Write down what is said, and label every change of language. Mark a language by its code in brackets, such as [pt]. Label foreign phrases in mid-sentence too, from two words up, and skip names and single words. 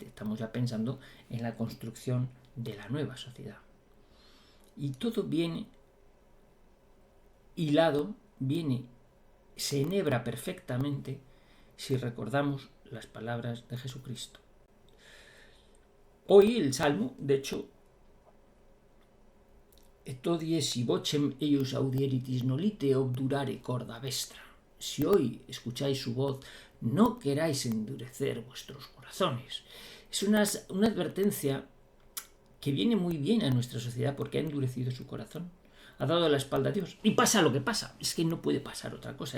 [es] Estamos ya pensando en la construcción de la nueva sociedad. Y todo viene hilado, se enhebra perfectamente si recordamos las palabras de Jesucristo. Hoy el Salmo, de hecho, [la] etodie si vocem eius audieritis nolite obdurare corda vestra. [es] Si hoy escucháis su voz, no queráis endurecer vuestros corazones. Es una advertencia que viene muy bien a nuestra sociedad porque ha endurecido su corazón. Ha dado la espalda a Dios. Y pasa lo que pasa. Es que no puede pasar otra cosa.